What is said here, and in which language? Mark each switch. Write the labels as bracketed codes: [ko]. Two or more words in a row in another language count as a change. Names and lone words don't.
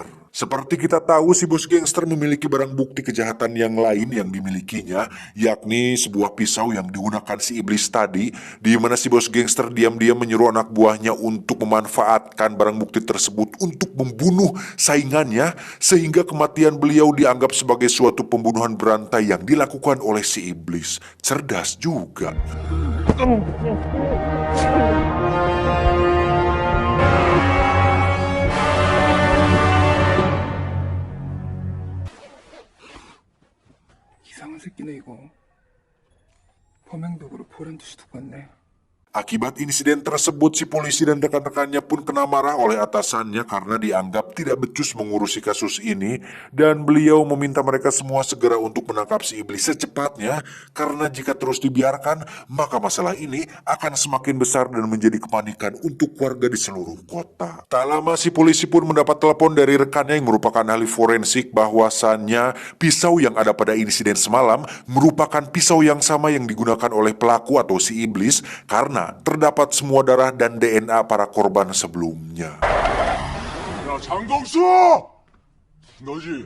[id] Seperti kita tahu, si bos gangster memiliki barang bukti kejahatan yang lain yang dimilikinya, yakni sebuah pisau yang digunakan si iblis tadi, di mana si bos gangster diam-diam menyuruh anak buahnya untuk memanfaatkan barang bukti tersebut untuk membunuh saingannya, sehingga kematian beliau dianggap sebagai suatu pembunuhan berantai yang dilakukan oleh si iblis. Cerdas juga. [ko] 이상한 새끼네 이거. 범행도구로 보란 듯이 두고 왔네. [id] Akibat insiden tersebut, si polisi dan rekan-rekannya pun kena marah oleh atasannya karena dianggap tidak becus mengurusi kasus ini, dan beliau meminta mereka semua segera untuk menangkap si iblis secepatnya, karena jika terus dibiarkan, maka masalah ini akan semakin besar dan menjadi kepanikan untuk warga di seluruh kota. Tak lama si polisi pun mendapat telepon dari rekannya yang merupakan ahli forensik bahwasannya pisau yang ada pada insiden semalam merupakan pisau yang sama yang digunakan oleh pelaku atau si iblis, karena terdapat semua darah dan DNA para korban sebelumnya. [ko] 야 장동수! 너지?